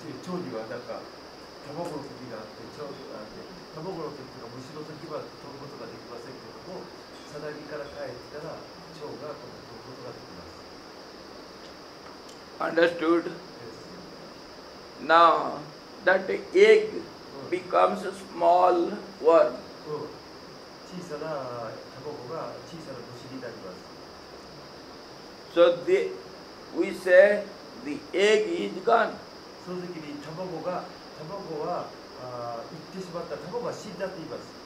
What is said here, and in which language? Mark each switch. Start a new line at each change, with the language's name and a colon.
Japanese: 蝶にはなんか卵の時があって蝶があって卵の時とか虫の時は飛ぶことができませんけどもさなぎから帰ったら蝶が飛ぶことができます。
English: Understood? Now that egg becomes a small worm.
Japanese: 小さな卵が小さな虫になります。
English: So we say the egg is gone.
Japanese: その時に卵は行ってしまった、卵が死んだって言います。